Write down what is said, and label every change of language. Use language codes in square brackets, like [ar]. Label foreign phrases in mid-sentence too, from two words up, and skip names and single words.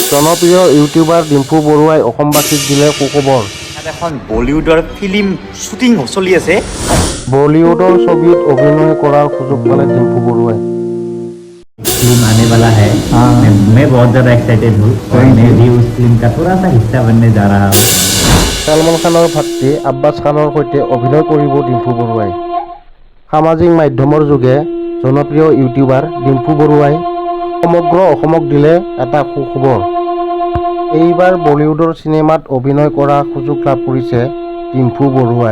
[as] জনপ্ৰিয় ইউটিউবাৰ ডিম্পু বৰুৱাই অসমবাসীক দিলে সুখবৰ। এখন বলিউডৰ ফিল্ম শ্বুটিং চলি আছে। বলিউডৰ ছবিত অভিনয় কৰাৰ সুযোগ পালে ডিম্পু বৰুৱাই। [hi] फिल्म आने वाला है। मैं बहुत ज़्यादा एक्साइटेड हूँ और मैं भी उस फिल्म का थोड़ा सा हिस्सा बनने जा रहा हूँ। [as] ছলমান খানৰ ভাতৃ আব্বাছ খানৰ সৈতে অভিনয় কৰিব ডিম্পু বৰুৱাই। সামাজিক মাধ্যমৰ যোগে জনপ্ৰিয় ইউটিউবাৰ ডিম্পু বৰুৱাই সমগ্ৰ অসমক দিলে এটা সুখবৰ। এইবাৰ বলিউডৰ চিনেমাত অভিনয় কৰাৰ সুযোগ লাভ কৰিছে ডিম্পু বৰুৱাই।